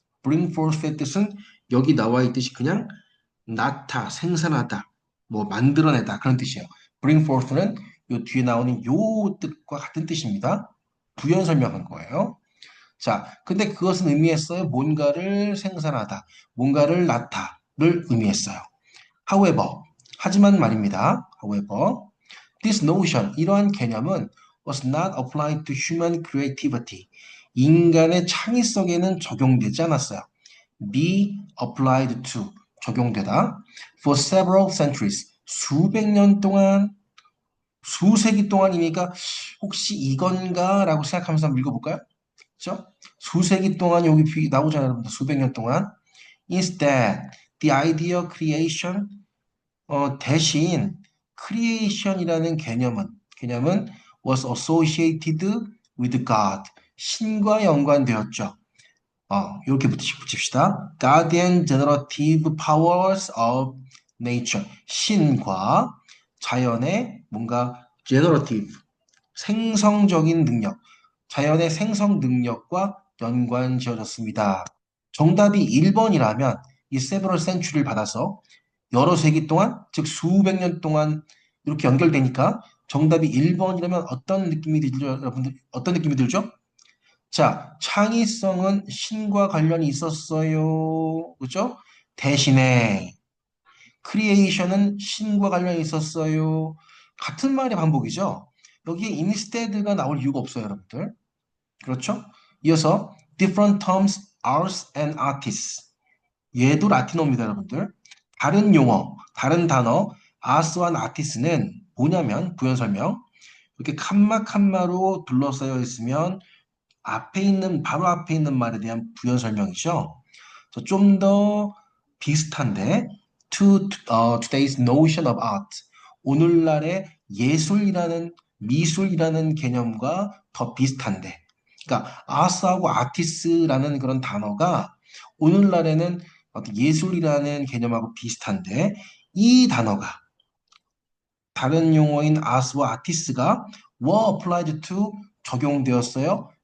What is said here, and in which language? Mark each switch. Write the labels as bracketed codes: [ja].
[ko] bring forth의 뜻은 여기 나와 있듯이 그냥 생산하다, 뭐 만들어내다 그런 뜻이에요. bring forth는 요 뒤에 나오는 요 뜻과 같은 뜻입니다. 부연 설명한 거예요. 자, 근데 그것은 의미했어요. 뭔가를 생산하다, 뭔가를 낳다를 의미했어요. However, 하지만 말입니다. [en] However, this notion, [ko] 이러한 개념은 [en] was not applied to human creativity. [ko] 인간의 창의성에는 적용되지 않았어요. [en] be applied to, [ko] 적용되다. [en] For several centuries, [ko] 수백 년 동안, 수세기 동안이니까 혹시 이건가? 라고 생각하면서 한번 읽어볼까요? 그죠? 수세기 동안 여기 나오잖아요, 여러분들. 수백 년 동안. [en] Instead, the idea creation, [ko] 대신 creation이라는 개념은 [en] was associated with God. [ko] 신과 연관되었죠. 이렇게 붙입시다. [en] God and generative powers of nature. [ko] 신과 자연의 뭔가 generative, 생성적인 능력, 자연의 생성 능력과 연관 지어졌습니다. 정답이 1번이라면 이 [en] several century [ko] 를 받아서 여러 세기 동안, 즉 수백 년 동안 이렇게 연결되니까 정답이 1번이라면 어떤 느낌이 들죠, 여러분들? 어떤 느낌이 들죠? 자, 창의성은 신과 관련이 있었어요. 그죠? 대신에 크리에이션은 신과 관련이 있었어요. 같은 말의 반복이죠. 여기에 instead가 나올 이유가 없어요, 여러분들. 그렇죠? 이어서 [en] different terms, ours and artists. [ko] 얘도 라틴어입니다, 여러분들. 다른 용어, 다른 단어, ous와 artists는 뭐냐면 부연 설명. 이렇게 칸마 칸마로 둘러싸여 있으면 바로 앞에 있는 말에 대한 부연 설명이죠. 좀 더 비슷한데 [en] today's notion of art. [ko] 오늘날의 예술이라는 미술이라는 개념과 더 비슷한데. 그러니까 arts하고 artist라는 그런 단어가 오늘날에는 어떤 예술이라는 개념하고 비슷한데 이 단어가 다른 용어인 arts와 artist가 [en] were applied to [ko] 적용되었어요.